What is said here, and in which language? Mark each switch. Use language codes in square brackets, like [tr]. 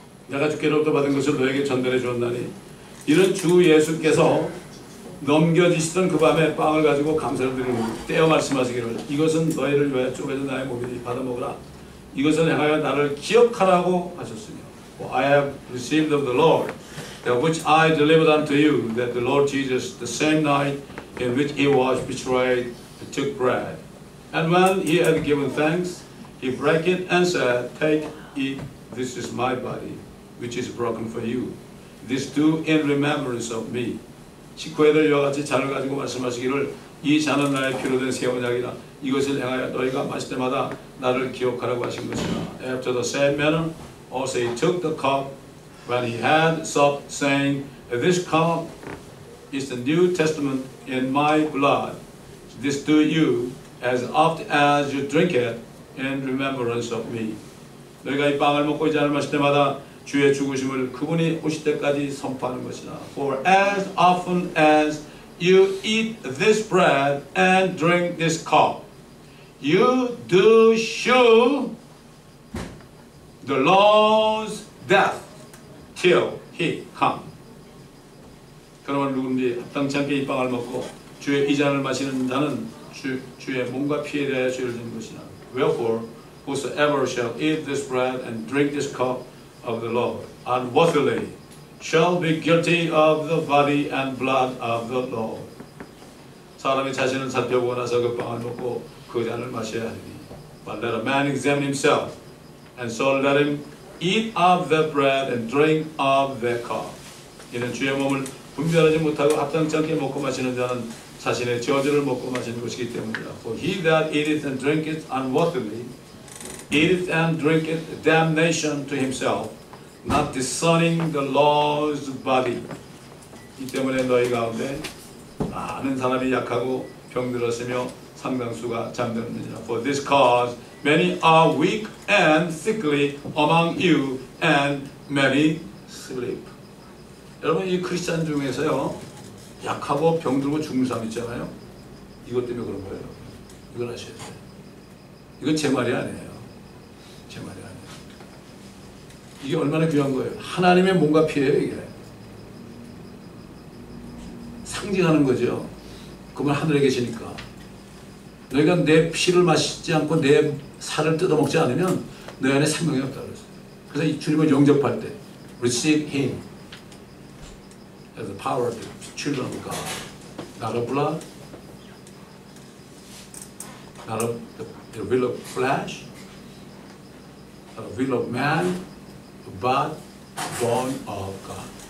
[ko] 내가 주께로부터 받은 것을 너에게 전달해 주었나니 이런 주 예수께서 넘겨지시던 그 밤에 빵을 가지고 감사를 드리고 떼어 말씀하시기를 이것은 너희를 위하여 쪼개진 나의 몸이니 받아 먹으라. 이것을 행하여 나를 기억하라고 하셨으며 [en] For I have received of the Lord that which I delivered unto you that the Lord Jesus the same night in which he was betrayed took bread and when he had given thanks he broke it and said Take, eat, this is my body which is broken for you. This do in remembrance of me. [ko] 식후에도 이와 같이 잔을 가지고 말씀하시기를 이 잔은 나의 피로 된 새 언약이라 이것을 행하여 너희가 마실 때마다 나를 기억하라고 하신 것이라. [en] After the same manner also he took the cup when he had supped, saying, This cup is the New Testament in my blood. This do you as oft as you drink it in remembrance of me. [ko] 너희가 이 빵을 먹고 이 잔을 마실 때마다 주의 죽으심을 그분이 오실 때까지 선포하는 것이라. [en] For as often as you eat this bread and drink this cup, you do show the Lord's death till he come. [ko] 그러면 누구든지 합당치 않게 이 빵을 먹고 주의 이 잔을 마시는 자는 주의 몸과 피에 대하여 죄를 지는 것이라. [en] Wherefore, whosoever shall eat this bread and drink this cup of the Lord unworthily shall be guilty of the body and blood of the Lord. [ko] 사람이 자신을 살펴보고 나서 그 빵을 먹고 그 잔을 마셔야 하니. [en] But let a man examine himself, and so let him eat of the bread and drink of the cup. [ko] 이는 주의 몸을 분별하지 못하고 합당치 않게 먹고 마시는 자는 자신의 저주를 먹고 마시는 것이기 때문이다. [en] For he that eateth and drinketh unworthily eateth and drinketh damnation to himself, not discerning the Lord's body. [ko] 이 때문에 너희 가운데 많은 사람이 약하고 병들었으며 상당수가 잠들었느니라. [en] For this cause many are weak and sickly among you, and many sleep. [ko] 여러분 이 크리스찬 중에서요 약하고 병들고 죽는 사람 있잖아요. 이것 때문에 그런 거예요. 이걸 아셔야 돼요. 이건 제 말이 아니에요. 제 말이 아니에요. 이게 얼마나 귀한 거예요. 하나님의 몸과 피예요. 이게 상징하는 거죠. 그분 하늘에 계시니까 너희가 내 피를 마시지 않고 내 살을 뜯어먹지 않으면 너희 안에 생명이 없다고 그랬어요. 그래서 이 주님을 영접할 때 [en] receive him as the power of the children of God, not of blood, not of the will of flesh, not of will of man, but born of God.